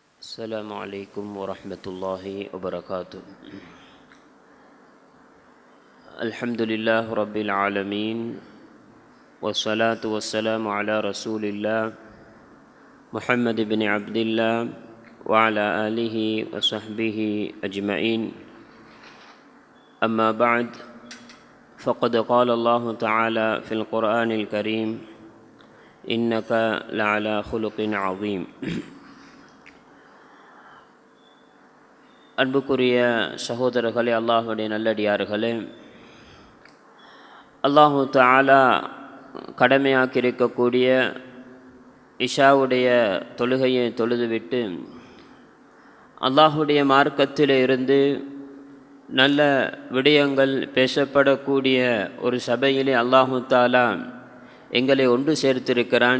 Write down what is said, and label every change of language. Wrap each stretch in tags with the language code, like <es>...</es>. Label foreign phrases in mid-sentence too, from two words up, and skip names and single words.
<ar>السلام عليكم ورحمة الله وبركاته. الحمد لله رب العالمين والصلاة والسلام على رسول الله محمد بن عبد الله وعلى آله وصحبه أجمعين. أما بعد، فقد قال الله تعالى في القرآن الكريم: إنك لعلى خلق عظيم.</ar> <ta>அன்புக்குரிய சகோதரர்களே, அல்லாஹுடைய நல்லடியார்களே,</ta> <ar>الله تعالى</ar> <ta>கடமையாக்கியிருக்கக்கூடிய இஷாவுடைய தொழுகையை தொழுதுவிட்டு அல்லாஹுடைய மார்க்கத்திலே இருந்து நல்ல விடயங்கள் பேசப்படக்கூடிய ஒரு சபையிலே</ta> <ar>الله تعالى</ar> <ta>எங்களை ஒன்று சேர்த்திருக்கிறான்.</ta>